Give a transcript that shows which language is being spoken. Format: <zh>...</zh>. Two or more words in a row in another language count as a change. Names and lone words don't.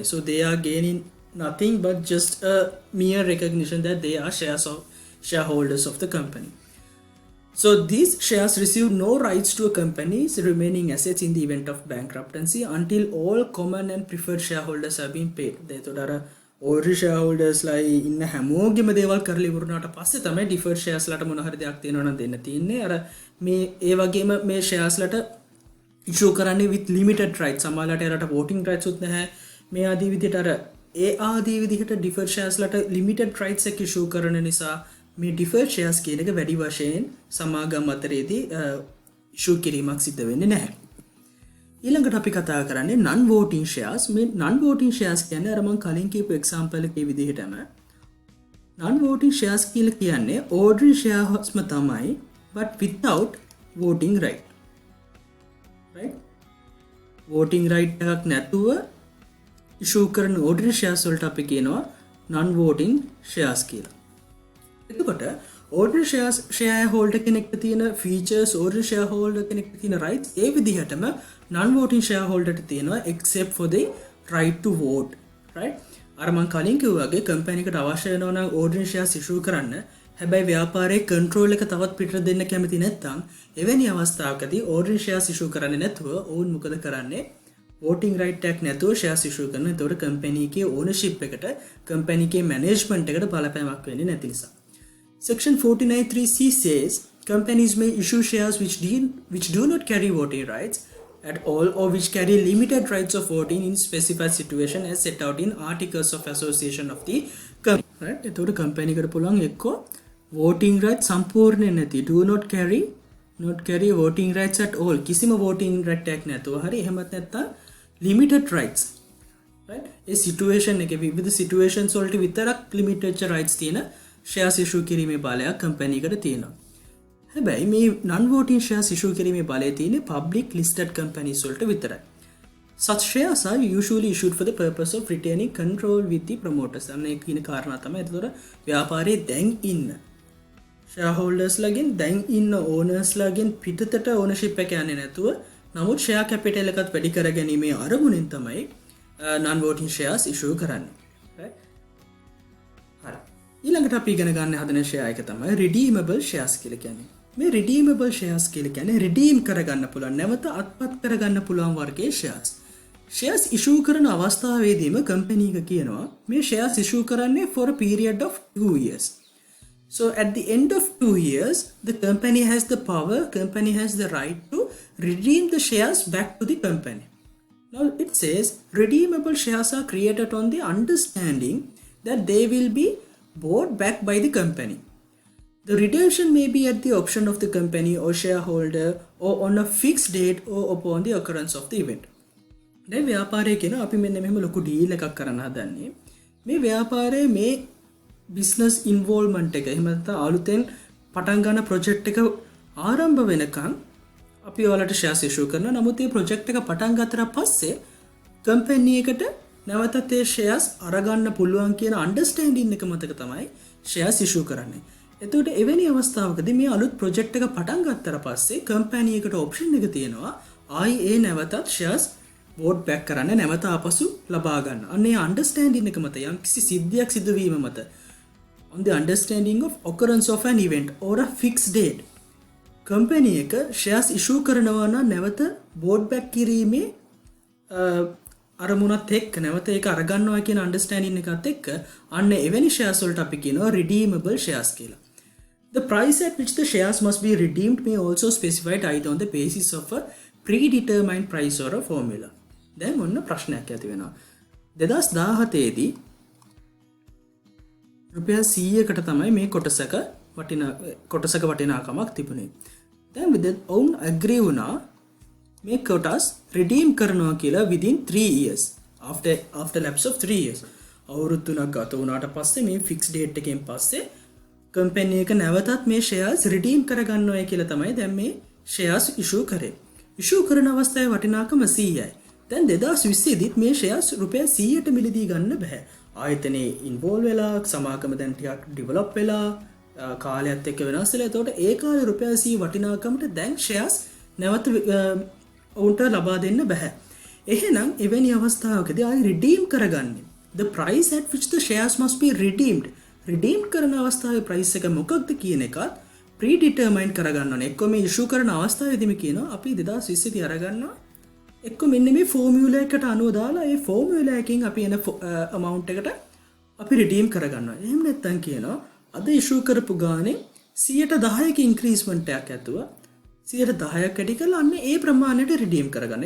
<en>So they are gaining nothing but just a mere recognition that they are shareholders of the company. So these shares receive no rights to a company's remaining assets in the event of bankruptcy until all common and preferred shareholders have been paid.</en> <si>එතකොට අර</si> <en>ordinary shareholders</en> <si>ලා ඉන්න හැමෝගෙම දේවල් කරලා ඉවරනාට පස්සේ තමයි</si> <en>deferred shares</en> <si>ලාට මොන හරි දෙයක් තියෙනවා නම් දෙන්න තියෙන්නේ. අර මේ ඒ වගේම මේ shares ලාට issue කරන්නේ</si> <en>with limited rights.</en> <si>සමහරවිට එයාලට</si> <en>voting rights</en> <si>උත් නැහැ. මේ ආදී විදිහට අර ඒ ආදී විදිහට</si> <en>deferred shares</en> <si>ලාට</si> <en>limited rights</en> <si>එක issue කරන නිසා මේ</si> <en>deferred shares</en> <si>කියන එක වැඩි වශයෙන් සමාගම් අතරේදී issue කිරීමක් සිද්ධ වෙන්නේ නැහැ. ඊළඟට අපි කතා කරන්නේ</si> <en>non voting shares.</en> <si>මේ</si> <en>non voting shares</en> <si>කියන්නේ අර මම කලින් කියපු example එකේ විදිහටම</si> <en>non voting shares</en> <si>කියලා කියන්නේ</si> <en>ordinary shares</en> <si>ම තමයි</si> <en>but without voting right. Right? voting right</en> <si>එකක් නැතුව issue කරන</si> <en>ordinary shares</en> <si>වලට අපි කියනවා</si> <en>non voting shares</en> <si>කියලා. එතකොට</si> <en>ordinary shareholder</en> <si>කෙනෙක්ට තියෙන features</si> <en>ordinary shareholder</en> <si>කෙනෙක්ට තියෙන rights ඒ විදිහටම</si> <en>non voting shareholder</en> <si>ට තියෙනවා</si> <en>except for the right to vote. Right?</en> <si>අර මම කලින් කිව්වා වගේ company එකට අවශ්‍ය වෙනවා නම්</si> <en>ordinary shares issue</en> <si>කරන්න. හැබැයි ව්‍යාපාරයේ control එක තවත් පිටට දෙන්න කැමති නැත්නම් එවැනි අවස්ථාවකදී</si> <en>ordinary shares issue</en> <si>කරන්නේ නැතුව ඔවුන් මොකද කරන්නේ?</si> <en>voting right</en> <si>එකක් නැතුව</si> <en>shares issue</en> <si>කරනවා. එතකොට company එකේ ownership එකට company එකේ management එකට බලපෑමක් වෙන්නේ නැති නිසා.</si> <en>Section 49(3)(c) says companies may issue shares which do not carry voting rights at all or which carry limited rights of voting in specified situation as set out in articles of association of the company. Right?</en> <si>එතකොට company එකට පුළුවන් එක්කෝ</si> <en>voting rights</en> <si>සම්පූර්ණයෙන් නැති</si> <en>do not carry voting rights at all</en> <si>කිසිම</si> <en>voting right</en> <si>එකක් නැතුව හරි එහෙමත් නැත්නම්</si> <en>limited rights.</en> <si>Right? ඒ situation එකේ විවිධ situations වලට විතරක්</si> <en>limited rights</en> <si>තියෙන</si> <en>shares issue</en> <si>කිරීමේ බලයක් company එකට තියෙනවා. හැබැයි මේ</si> <en>non voting shares issue</en> <si>කිරීමේ බලය තියෙන්නේ</si> <en>public listed companies</en> <si>වලට විතරයි.</si> <en>Such shares are usually issued for the purpose of retaining control with the promoters.</en> <si>අන්න ඒ කියන කාරණා තමයි. ඒතකොට ව්‍යාපාරයේ දැන් ඉන්න ෂෙයාර්හෝල්ඩර්ස්ලාගෙන් දැන් ඉන්න ඕනර්ස්ලාගෙන් පිටතට ඕනර්ෂිප් එක යන්නේ නැතුව නමුත්</si> <en>share capital</en> <si>එකත් වැඩි කර ගැනීමේ අරමුණෙන් තමයි</si> <en>non voting shares issue</en> <si>කරන්නේ. right? හරි. ඊළඟට අපි ඉගෙන ගන්න හදන ෂෙයා එක තමයි</si> <en>redeemable shares</en> <si>කියලා කියන්නේ. මේ</si> <en>redeemable shares</en> <si>කියලා කියන්නේ redeem කරගන්න පුළුවන් නැවත අත්පත් කරගන්න පුළුවන් වර්ගයේ shares.</si> <en>shares issue</en> <si>කරන අවස්ථාවේදීම කම්පැනි එක කියනවා මේ</si> <en>shares issue</en> <si>කරන්නේ</si> <en>for a period of 2 years. So at the end of 2 years, the company has the right to redeem the shares back to the company. Now it says redeemable shares are created on the understanding that they will be bought back by the company. The redemption may be at the option of the company or shareholder or on a fixed date or upon the occurrence of the event.</en> <si>දැන් ව්‍යාපාරයේ කියන අපි මෙන්න මෙහෙම ලොකු ඩීල් එකක් කරන්න හදන්නේ. මේ ව්‍යාපාරයේ මේ</si> <en>business involvement</en> <si>එක එහෙම නැත්නම් අලුතෙන් පටන් ගන්න project එක ආරම්භ වෙනකන් අපි ඔයාලට</si> <en>shares issue</en> <si>කරනවා. නමුත් මේ project එක පටන් ගත්තට පස්සේ company එකට නැවතත් ඒ shares අරගන්න පුළුවන් කියන understanding එක මතක තමයි</si> <en>shares issue</en> <si>කරන්නේ. එතකොට එවැනි අවස්ථාවකදී මේ අලුත් project එක පටන් ගත්තට පස්සේ company එකට option එක තියෙනවා ආයි ඒ නැවතත්</si> <en>shares vote back</en> <si>කරන්න නැවත ආපසු ලබා ගන්න. අන්න ඒ understanding එක මත යම්කිසි සිද්ධියක් සිදුවීම මත</si> <en>on the understanding of occurrence of an event or a fixed date</en> <si>company එක</si> <en>shares issue</en> <si>කරනවා නම් නැවත</si> <en>vote back</en> <si>කිරීමේ අරමුණත් එක්ක නැවත ඒක අරගන්නවා කියන understanding එකත් එක්ක අන්න එවැනි shares වලට අපි කියනවා</si> <en>redeemable shares</en> <si>කියලා.</si> <en>The price at which the shares must be redeemed may also specified either on the basis of a predetermined price or a formula.</en> <si>දැන් ඔන්න ප්‍රශ්නයක් ඇති වෙනවා. 2017 දී රුපියල් 100කට තමයි මේ කොටසක වටිනාකමක් තිබුණේ. දැන් ඔවුන් agree වුණා මේ කොටස් redeem කරනවා කියලා</si> <en>within 3 years after lapse of 3 years.</en> <si>අවුරුදු 3ක් ගත වුණාට පස්සේ මේ</si> <en>fixed date</en> <si>එකෙන් පස්සේ company එක නැවතත් මේ</si> <en>shares redeem</en> <si>කරගන්නවා කියලා තමයි දැන් මේ</si> <en>shares issue</en> <si>කරේ. issue කරන අවස්ථාවේ වටිනාකම 100යි. දැන් 2020 දීත් මේ shares රුපියල් 100ට මිලදී ගන්න බෑ. ආයතනයේ ඉන්වෝල්ව් වෙලා සමාගම දැන් ටිකක් ඩෙවලොප් වෙලා කාලයත් එක්ක වෙනස් වෙලා එතකොට ඒ කාලේ රුපියල් 100 වටිනාකමට දැන් shares නැවත ඔවුන්ට ලබා දෙන්න බෑ. එහෙනම් එවැනි අවස්ථාවකදී ආයි redeem කරගන්නේ</si> <en>the price at which the shares must be redeemed.</en> <si>redeem කරන අවස්ථාවේ price එක මොකක්ද කියන එකත් predetermined කරගන්න ඕනේ. එක්ක මේ issue කරන අවස්ථාවේදීම කියනවා අපි 2020 දී අරගන්නවා එක්ක මෙන්න මේ ෆෝමියුලා එකට අනුව දාලා ඒ ෆෝමියුලා එකකින් අපි එන amount එකට අපි redeem කරගන්නවා. එහෙම නැත්නම් කියනවා අද issue කරපු ගානේ 110ක increment එකක් ඇතුව 10ක් වැඩි කරලා අන්න ඒ ප්‍රමාණයට redeem කරගන්න.</si>